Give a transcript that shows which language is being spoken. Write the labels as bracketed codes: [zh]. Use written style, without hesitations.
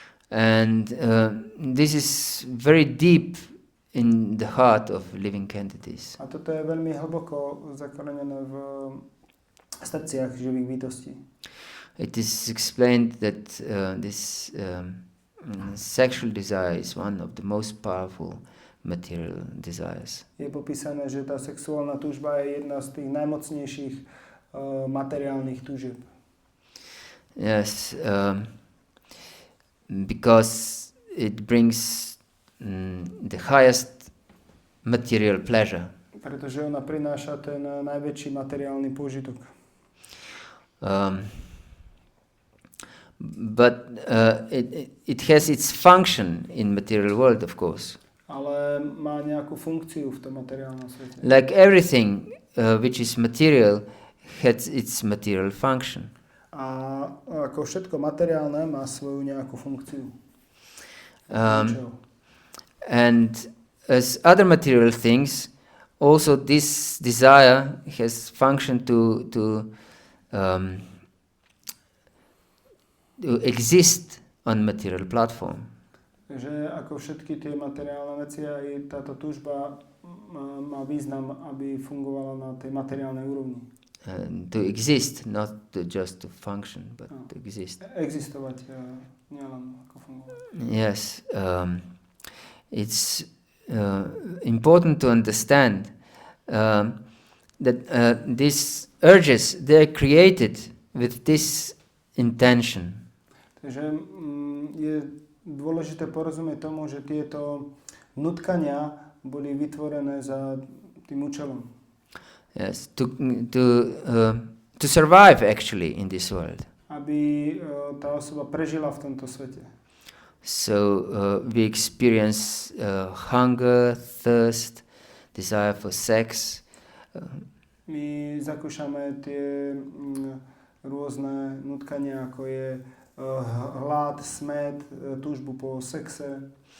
[en] And this is very deep in the heart of living entities. [sk] A toto je veľmi hlboko zakorenené v srdciach živých bytostí. [en] It is explained that this sexual desire is one of the most powerful material desires. [sk] Je popísané, že tá sexuálna túžba je jedna z tých najmocnejších materiálnych túžieb. [en] Yes, because it brings the highest material pleasure. [sk] Pretože ona prináša ten najväčší materiálny pôžitok. [en] But it has its function in material world, of course. [sk] Ale má nejakú funkciu v tom materiálnom svete. [en] Like everything which is material has its material function. [sk] A ako všetko materiálne má svoju nejakú funkciu. [en] And as other material things, also this desire has function to exist on material platform. [sk] Že ako všetky tie materiálne veci, aj táto túžba má význam, aby fungovala na tej materiálnej úrovni. [en] To exist, not just to function, but to exist. [sk] Existovať, nielen ako fungovať. [en] Yes, it's important to understand that these urges, they are created with this intention. [sk] Takže je dôležité porozumieť tomu, že tieto nutkania boli vytvorené za tým účelom. [en] Yes, to survive actually in this world. [sk] Aby tá osoba prežila v tomto svete. [en] So we experience hunger, thirst, desire for sex. [sk] My zakúšame tie rôzne nutkania, ako je hlad, smäd, túžbu po sexe.